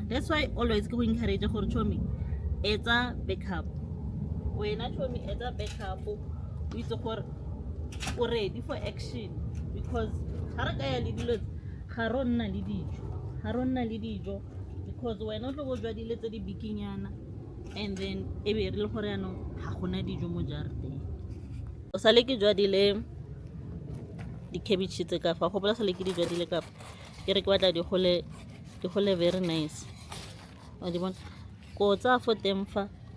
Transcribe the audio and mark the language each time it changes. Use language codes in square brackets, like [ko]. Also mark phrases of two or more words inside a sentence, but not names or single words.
[en] That's why always [tn] ke go encourage gore chomi etsa backup wena chomi etsa backup o itse gore o [en] ready for action [tn] because ga re ka ya le dilo ga ro nna le dijo because wena o tlo go jwa dile tse di bikinyana and then e be re le gore yanong ga gona dijo mo jarateng o sale ke jwa dile di-cabbage tse ka fa go bola sale ke di jwa dile ka ke re ke batla di gole [en] very nice [tn] wa di bona ko tsa fo teng fa